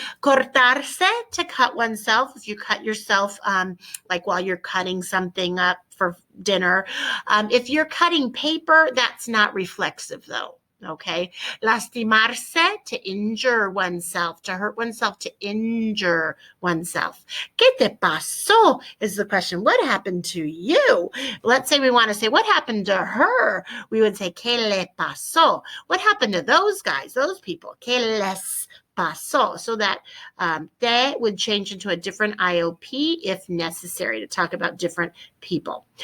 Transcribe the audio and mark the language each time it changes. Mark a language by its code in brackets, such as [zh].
[en] Cortarse, to cut oneself. If you cut yourself, like while you're cutting something up for dinner. If you're cutting paper, that's not reflexive, though. Okay, lastimarse, to injure oneself, to hurt oneself, to injure oneself. [es] ¿Qué te pasó [en] is the question. What happened to you? Let's say we want to say, what happened to her? We would say, [es] ¿Qué le pasó? [en] What happened to those guys, those people? [es] ¿Qué les pasó? [en] So that te would change into a different IOP if necessary to talk about different people.